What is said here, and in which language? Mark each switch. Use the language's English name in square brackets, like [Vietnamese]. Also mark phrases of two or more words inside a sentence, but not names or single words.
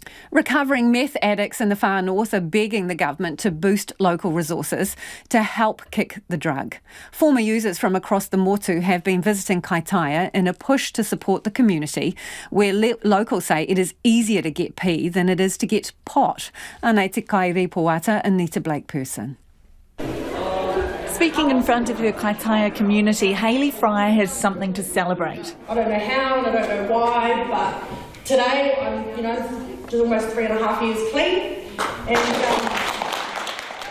[English] Recovering meth addicts in the far north are begging the government to boost local resources to help kick the drug. Former users from across the Motu have been visiting Kaitaia in a push to support the community, where locals say it is easier to get P than it is to get pot. [Māori] Anei te kai reporter Anita Blake person. [English] Speaking in front of her Kaitaia community, Hayley Fryer has something to celebrate. I don't know how and I don't know why, but today I'm, just almost 3.5 years clean. And